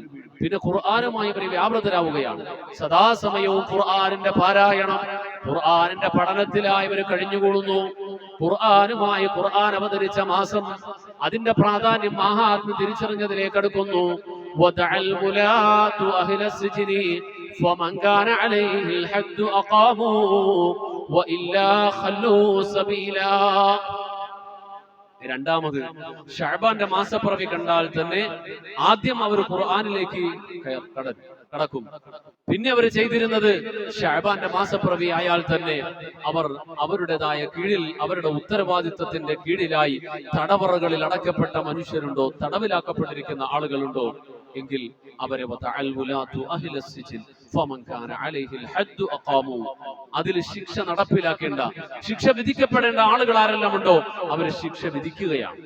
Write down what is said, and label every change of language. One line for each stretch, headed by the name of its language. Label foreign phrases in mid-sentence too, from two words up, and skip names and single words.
Malayalam: പിന്നെ ഖുർആനുമായി അവർ വ്യാപൃതരാവുകയാണ്. സദാസമയവും ഖുർആനിന്റെ പാരായണം, ഖുർആനിന്റെ പഠനത്തിലായി അവർ കഴിഞ്ഞുകൂടുന്നു. ഖുർആനുമായി ഖുർആൻ അവതരിച്ച മാസം, അതിന്റെ പ്രാധാന്യം മഹാത്മ്യം തിരിച്ചറിഞ്ഞതിലേക്ക് അടുക്കുന്നു.
Arabic: ودعا الولاة أهل السجن فمن كان عليه الحد أقاموا وإلا خلوا سبيلا.
Malayalam: രണ്ടാമത് ശഅബാന്റെ മാസപ്പിറവി കണ്ടാൽ തന്നെ ആദ്യം അവർ ഖുർആനിലേക്ക് കടക്കും. പിന്നെ അവർ ചെയ്തിരുന്നത് ശഅബാന്റെ മാസപ്പിറവി ആയാൽ തന്നെ അവർ അവരുടേതായ കീഴിൽ, അവരുടെ ഉത്തരവാദിത്വത്തിന്റെ കീഴിലായി തടവറകളിൽ അടക്കപ്പെട്ട മനുഷ്യരുണ്ടോ, തടവിലാക്കപ്പെട്ടിരിക്കുന്ന ആളുകളുണ്ടോ എങ്കിൽ അവരെ അതിൽ ശിക്ഷ നടപ്പിലാക്കേണ്ട, ശിക്ഷ വിധിക്കപ്പെടേണ്ട ആളുകൾ ആരെല്ലാം ഉണ്ടോ അവരെ ശിക്ഷ വിധിക്കുകയാണ്.